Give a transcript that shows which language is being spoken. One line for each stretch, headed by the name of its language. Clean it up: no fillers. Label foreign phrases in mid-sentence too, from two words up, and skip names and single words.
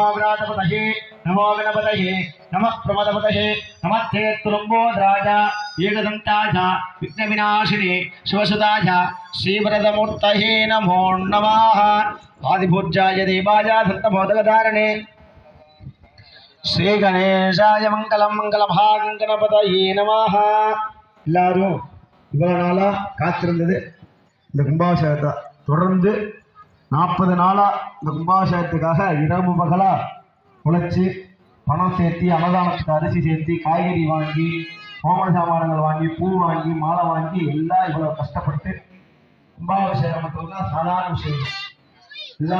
Sanskrit: व्रातपतये नमो गणपतये नमः प्रमदपतये नमस्ते तुलम्बोधराज एकदन्ताज विघ्नविनाशिने शिवसुताज श्रीवरदमूर्तये नमो नमः आदिपूज्याय देवाय दत्तमोदकधारणे श्री गणेशाय मंगलम मंगलभागं गणपतये नमः.
Tamil: எல்லாரும் இவ்வளவு நாளா காத்திருந்தது இந்த கும்பாபிஷேகத்தை தொடர்ந்து 40 நாளா இந்த கும்பாபிஷேகத்துக்காக இரவு பகலா உழைச்சி பணம் சேர்த்தி அன்னதானத்துக்கு அரிசி சேர்த்தி காய்கறி வாங்கி ஹோம சாமான்கள் வாங்கி பூ வாங்கி மாலை வாங்கி எல்லாம் இவ்வளவு கஷ்டப்பட்டு கும்பாபிஷேகம் மட்டும்தான் சாதாரண விஷயம்.